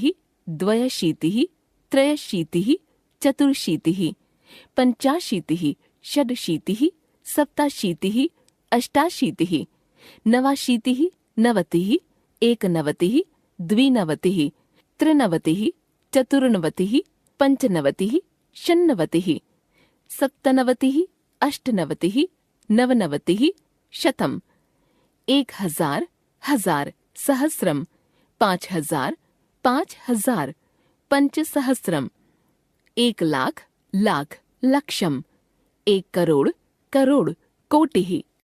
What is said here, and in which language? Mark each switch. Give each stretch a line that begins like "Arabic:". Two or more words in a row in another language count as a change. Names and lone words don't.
Sanskrit: द्वयशीतिः त्रयशीतिः चतुर्शीतिः पञ्चाशीतिः षड्शीतिः सप्ताशीतिः अष्टाशीतिः नवाशीतिः नवतिः एकनवतिः द्विनवतिः त्रिनवतिः चतुर्नवतिः पञ्चनवतिः षण्णवतिः सप्तनवतिः अष्टनवतिः नवनवतिः शतम् 1000 हजार सहस्रम 5000 5000 पंचसहस्रम 1
Hindi: लाख लाख
Sanskrit: लक्षम 1
Hindi: करोड़ करोड़
Sanskrit: कोटिः